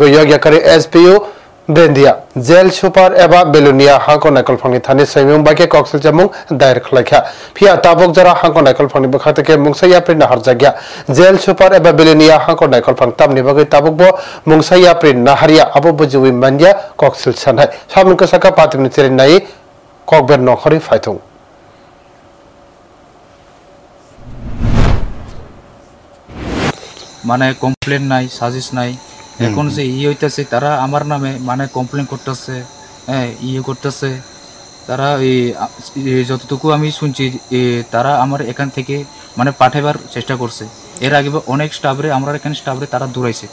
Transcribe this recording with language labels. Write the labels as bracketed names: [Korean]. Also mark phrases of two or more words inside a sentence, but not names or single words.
[Kok Borok] yogya kari SPU Brindia jail super eba bilunia hangko nakol phangni thani saimung bake koksel chamung dair khlaikha phia tabok jara hangko nakol phangni bakhate ke mungsaya prin harjagya jail super eba bilunia hangko nakol phang tamni bagai tabok bo mungsaya prin naharia abo bujui manja koksel sanai samung ka saka patimni cherin nai kokber nokhori phaitung [Bangla] মানে কমপ্লেন নাই সাজিস নাই এখন যে হইতাছে তারা আমার নামে মানে কমপ্লেন করতেছে করতেছে তারা যতটুকু আমি শুনছি তারা আমার এখান থেকে মানে পাঠাবার চেষ্টা করছে এর আগে অনেক স্টাফরে আমরা এখানে স্টাফরে তারা দৌড়াইছে